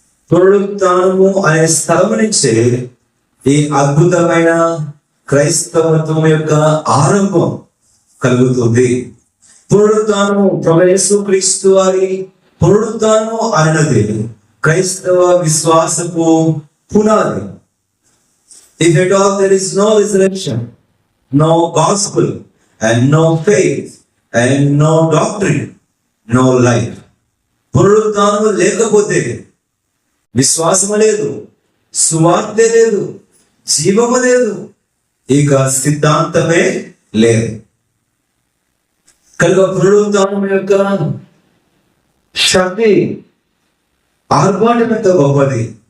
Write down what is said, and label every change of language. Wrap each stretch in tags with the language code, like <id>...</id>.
<te>పునరుత్థానము అనే స్థలం నుంచి ఈ అద్భుతమైన క్రైస్తవత్వం యొక్క ఆరంభం కలుగుతుంది. పునరుత్థానము ప్రభు యేసుక్రీస్తు వారి పునరుత్థానము అన్నది క్రైస్తవ విశ్వాసపు పునాది.</te> <en>If at all there is no resurrection, no gospel, and no faith, and no doctrine, no life.</en> <te>పునరుత్థానము లేకపోతే విశ్వాసము లేదు, సువార్త లేదు, జీవము లేదు, ఇక సిద్ధాంతమే లేదు. కనుక పునరుత్థానం యొక్క శక్తి ఆర్భాటం ఎంత గొప్పది.</te>